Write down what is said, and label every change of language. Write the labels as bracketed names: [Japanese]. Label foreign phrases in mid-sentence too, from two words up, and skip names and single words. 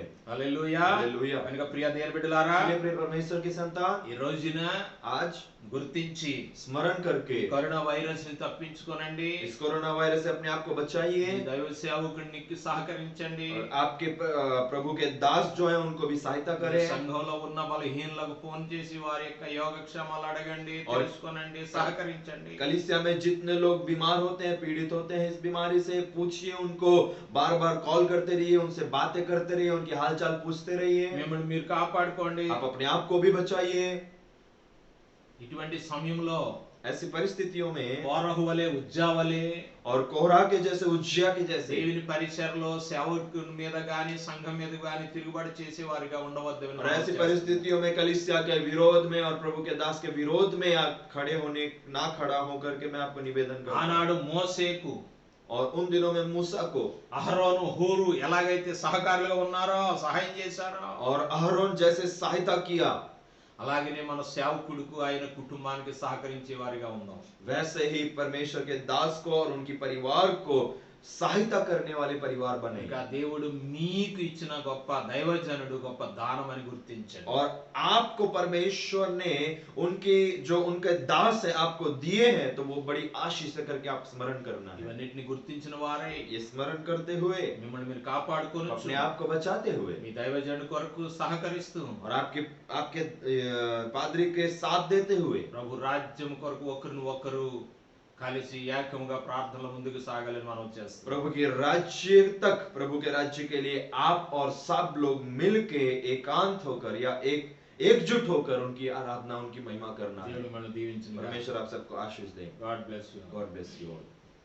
[Telugu] హల్లెలూయా. హల్లెలూయా. కనుక ప్రియ దేవుని బిడ్డలారా, [Hindi] इसलिए प्रिय परमेश्वर की संतान, [Telugu] ఈ రోజున [Hindi] आज [Telugu] గుర్తించి [Hindi] स्मरण करके [Telugu] కరోనా వైరస్ ని తప్పించుకోనండి. [Hindi] इस कोरोना वायरस से अपने आप को बचाइए [Telugu] ఈ దైవ సేవకునికి సహకరించండి. [Hindi] और आपके प्रभु के दास जो है उनको भी सहायता करें। [Telugu] సంఘంలో ఉన్న బలహీనులకు ఫోన్ చేసి వారి యొక్క యోగక్షేమాలు అడగండి, [Hindi] और [Telugu] తెలుసుకోనండి, సహకరించండి. [Hindi] कलीसिया में जितने लोग बीमार होते हैं, पीड़ित होते हैं इस बीमारी से, पूछिए उनको, बार बार कॉल करते रहिए, उनसे बातें करते रहिए, उनकी हालचाल पूछते रहिए। [Telugu] మిమ్మల్ని మీరు కాపాడుకోండి. [Hindi] आप अपने आप को भी बचाइए। [Telugu] ఇటువంటి సమయంలో [Hindi] ऐसी परिस्थितियों में [Telugu] కోరహు వలె, ఉజ్జా వలె [Hindi] और कोहरा के जैसे, उज्जिया के जैसे [Telugu] దేవుని పరిచర్లో సేవకుని మీద గాని సంఘం మీద గాని తిరుగుబాటు చేసే వారిగా ఉండవద్దని [Hindi] और ऐसी परिस्थितियों में कलीसिया के विरोध में और प्रभु के दास के विरोध में या खड़े होने ना खड़ा होकर के मैं आपको निवेदन करता हूं। [Telugu] ఆనాడు మోసేకు [Hindi] और उन दिनों में मूसा को [Telugu] అహరోను, హూరు ఎలాగైతే సహకారులుగా ఉన్నారో, సహాయం చేశారో, [Hindi] और अहरोन जैसे सहायता किया, [Telugu] అలాగనే మన సేవకుడికి ఆయన కుటుంబానికి సహకరించే వారిగా ఉందాం. [Hindi] वैसे ही परमेश्वर के दास को और उनकी परिवार को सहायता करने वाले परिवार बने। [Telugu] ఇంకా దేవుడు మీకు ఇచ్చిన గొప్ప దైవజనుడు, గొప్ప దానం అని గుర్తించండి. [Hindi] और आपको परमेश्वर ने उनके दास है आपको दिए हैं, तो वो बड़ी आशीष से करके आप स्मरण करना है। [Telugu] ఇవన్నిటిని గుర్తించిన వారే [Hindi] ये स्मरण करते हुए, [Telugu] మిమ్మల్ని మీరు కాపాడుకోవచ్చు. [Hindi] अपने आप को बचाते हुए [Telugu] మీ దైవజనుడి కొరకు సహకరిస్తూ [Hindi] और आपके पादरी के साथ देते हुए [Telugu] ప్రభు రాజ్యం కొరకు ఒకరిని ఒకరు కలిసి ఏకముగా ప్రార్థనల ముందుకు సాగాలని మనం చేస్తాం. [Hindi] प्रभु के राज्य के लिए आप और सब लोग मिलके एकांत होकर या एकजुट होकर उनकी आराधना, उनकी महिमा करना है। [Telugu] దేవుడు మనల్ని దీవించును. [Hindi] परमेश्वर आप सबको आशीष दे। [English] God bless you. God bless you all.